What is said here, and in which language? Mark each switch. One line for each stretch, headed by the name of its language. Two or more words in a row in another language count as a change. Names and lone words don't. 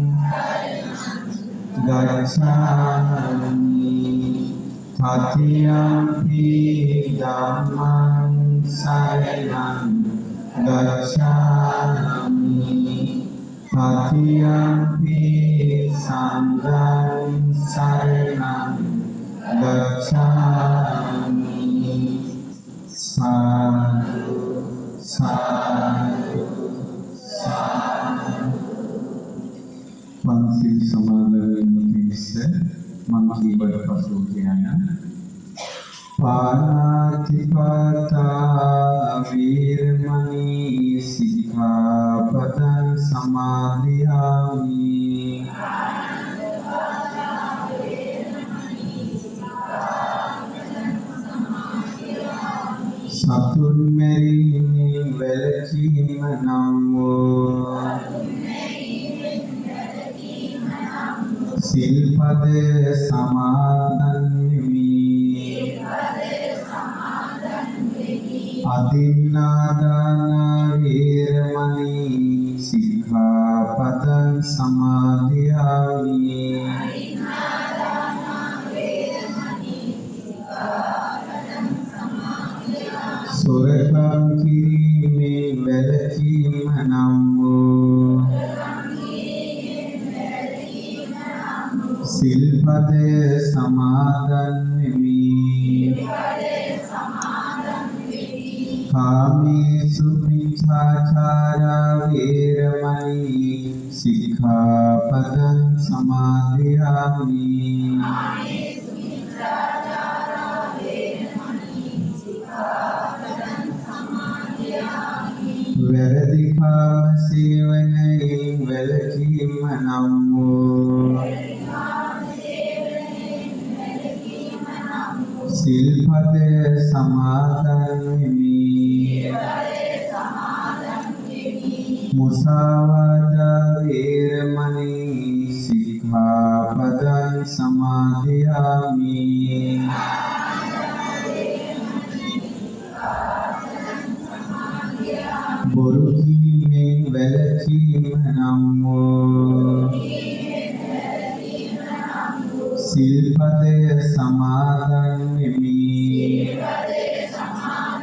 Pali: gacchāmi, Tatiyampi Dhammaṃ saraṇaṃ gacchāmi, Tatiyampi Sanghaṃ saraṇaṃ gacchāmi. Sadhu, sadhu, sadhu.
Sinhala: Pansil සමාදරයෙන් පිණිස මං කීවට පසු කියන
Pali: පාණාතිපාතා වීරමණී සික්ඛාපදං සමාදියාමි.
Sinhala: සතුන් මැරීමෙන් වැළකීම නම් වූ සිල්පද සමාදන් වෙමි.
Pali: අදින්නාදාන වේරමණී සික්ඛාපදං සමාදියාමි.
Sinhala: සොරකම් කිරීමෙන් වැළකීම නම් වූ සිල්පද සමාදන් වෙමි.
Pali: කාමේසු මිච්ඡාචාරා වේරමණී සික්ඛාපදං සමාදියාමි.
Sinhala: වැරදි කාම සේවනයෙන් වැළකීම නම් වූ සිල්පද සමාදන් වෙමි.
Pali: මුසාවාදා වේරමණී සික්ඛාපදං සමාදියාමි.
Sinhala: බොරු කීමෙන් වැළකීම නම් වූ සිල්පද සමාදන් වෙමි.